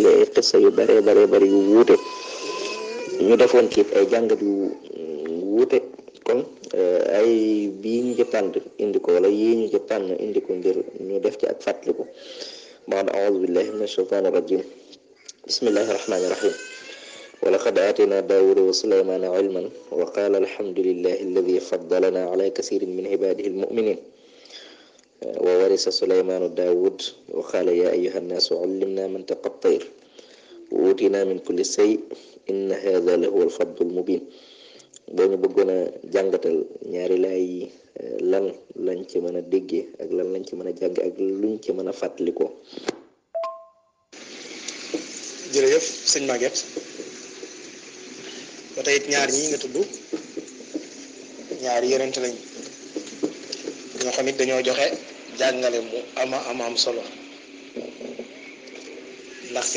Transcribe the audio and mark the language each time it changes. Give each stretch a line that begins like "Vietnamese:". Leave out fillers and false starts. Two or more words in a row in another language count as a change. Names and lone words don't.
Wolof: ay xissa yu bare bare bari yu wuute ñu defoon ci ay jàngat yu wuute kon ay bii ñu ci tànn indi ko wala yii ñu ci tànn indi ko ngir ñu def ci ak fàttaliku baada
Arabic: أعوذ بالله من الشيطان الرجيم بسم الله الرحمن الرحيم ولقد آتينا داود وسليمان علما وقال الحمد لله الذي فضلنا على كثير من عباده المؤمنين وورث سليمان داود وقال يا أيها الناس علمنا منطق الطير وأوتينا من كل شيء إن هذا لهو الفضل المبين
Wolof: boo ñu bëggoon a jàngatal ñaari laay lan lañ ci mën a déggee ak lan lañ ci mën a jàng ak luñ ci mën a fàttalikoo. jërëjëf sëñ Maguette ba tey it ñaar ñi nga tudd ñaari yonent lañ ñoo xam it dañoo joxe jàngale mu am solo ndax fi